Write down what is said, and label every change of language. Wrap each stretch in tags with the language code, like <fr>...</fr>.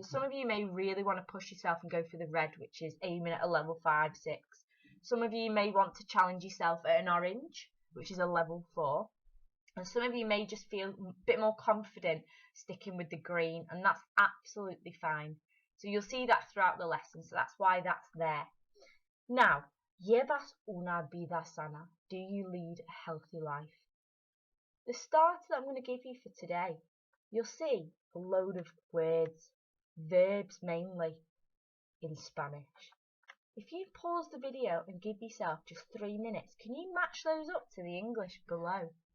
<en>So some of you may really want to push yourself and go for the red, which is aiming at a level 5, 6. Some of you may want to challenge yourself at an orange, which is a level 4. And some of you may just feel a bit more confident sticking with the green, and that's absolutely fine. So you'll see that throughout the lesson, so that's why that's there.</en> <es>Now, Llevas una vida sana.</es> <en>Do you lead a healthy life? The starter that I'm going to give you for today, you'll see a load of words, verbs mainly, in Spanish. If you pause the video and give yourself just 3 minutes, can you match those up to the English below?</en>